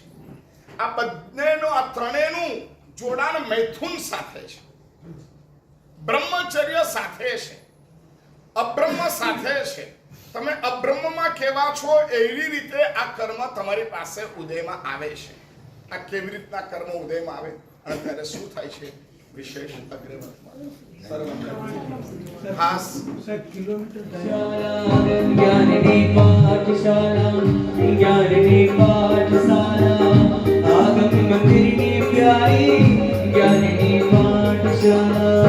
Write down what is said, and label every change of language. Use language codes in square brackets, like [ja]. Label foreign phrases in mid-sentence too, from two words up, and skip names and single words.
[gu] આ બંનેનો, આ ત્રણેયનું જોડાણ મૈથુન સાથે છે, બ્રહ્મચર્ય સાથે છે, અબ્રહ્મ સાથે છે. તમે અબ્રહ્મમાં કેવા છો એવી રીતે આ કર્મ તમારી પાસે ઉદયમાં આવે છે. આ કેવી રીતના કર્મ ઉદયમાં આવે અને ત્યારે શું થાય છે વિશેષ અગ્રવર્તમાન ખાસ સાહેબ કિલોમીટર [hi] ज्ञानिनी पाठशाला ज्ञानिनी पाठशाला आगम मंदिर की प्यारी ज्ञानिनी पाठशाला